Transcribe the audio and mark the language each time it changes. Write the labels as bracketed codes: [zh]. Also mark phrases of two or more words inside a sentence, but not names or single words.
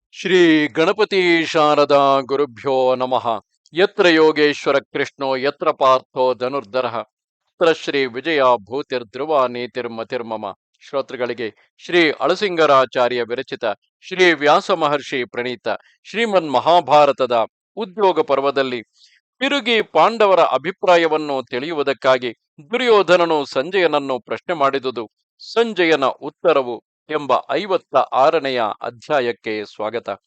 [sa] ಶ್ರೀ ಗಣಪತಿ ಶಾರದಾ ಗುರುಭ್ಯೋ ನಮಃ. ಯತ್ರ ಯೋಗೇಶ್ವರ ಕೃಷ್ಣೋ ಯತ್ರ ಪಾರ್ಥೋ ಧನುರ್ಧರಃ ತತ್ರ ಶ್ರೀ ವಿಜಯ ಭೂತಿರ್ಧ್ರುವ ನೀತಿರ್ಮತಿರ್ಮಮ. [kn] ಶ್ರೋತೃಗಳಿಗೆ ಶ್ರೀ ಅಳಸಿಂಗರಾಚಾರ್ಯ ವಿರಚಿತ ಶ್ರೀ ವ್ಯಾಸ ಮಹರ್ಷಿ ಪ್ರಣೀತ ಶ್ರೀಮನ್ ಮಹಾಭಾರತದ ಉದ್ಯೋಗ ಪರ್ವದಲ್ಲಿ ತಿರುಗಿ ಪಾಂಡವರ ಅಭಿಪ್ರಾಯವನ್ನು ತಿಳಿಯುವುದಕ್ಕಾಗಿ ದುರ್ಯೋಧನನು ಸಂಜಯನನ್ನು ಪ್ರಶ್ನೆ ಮಾಡಿದುದು, ಸಂಜಯನ ಉತ್ತರವು ಎಂಬ 56ನೆಯ ಅಧ್ಯಾಯಕ್ಕೆ ಸ್ವಾಗತ.